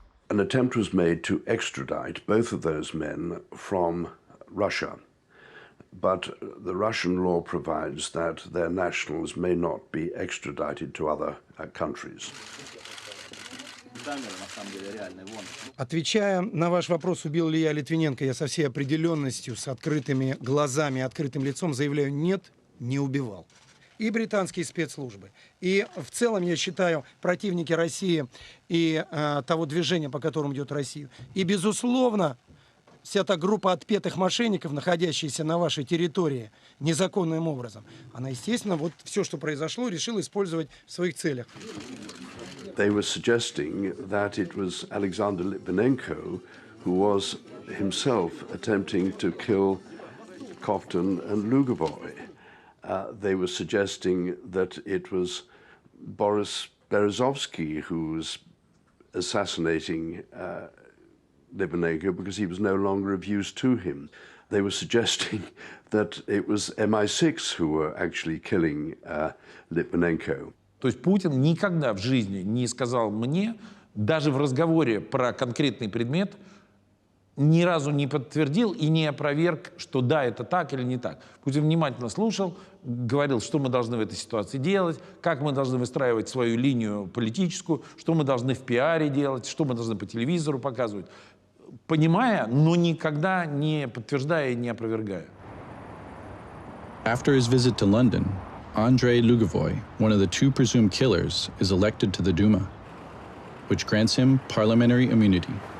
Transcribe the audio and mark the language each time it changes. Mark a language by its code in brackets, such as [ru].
[en] An attempt was made to extradite both of those men from Russia, but the Russian law provides that their nationals may not be extradited to other countries. [ru] Отвечая на ваш вопрос, убил ли я Литвиненко, я со всей определенностью, с открытыми глазами, открытым лицом заявляю: нет, не убивал. И британские спецслужбы, и в целом, я считаю, противники России и того движения, по которому идет Россия. И, безусловно, вся та группа отпетых мошенников, находящаяся на вашей территории незаконным образом, она, естественно, вот все, что произошло, решила использовать в своих целях. [en] They were suggesting that it was Alexander Litvinenko who was himself attempting to kill Kovtun and Lugovoy. They were suggesting that it was Boris Berezovsky who was assassinating Litvinenko because he was no longer of use to him. They were suggesting that it was MI6 who were actually killing Litvinenko. [ru] То есть Путин никогда в жизни не сказал мне, даже в разговоре про конкретный предмет, ни разу не подтвердил и не опроверг, что да, это так или не так. Путин внимательно слушал, говорил, что мы должны в этой ситуации делать, как мы должны выстраивать свою линию политическую, что мы должны в пиаре делать, что мы должны по телевизору показывать, понимая, но никогда не подтверждая и не опровергая. [en] After his visit to London, Andrei Lugovoy, one of the two presumed killers, is elected to the Duma, which grants him parliamentary immunity.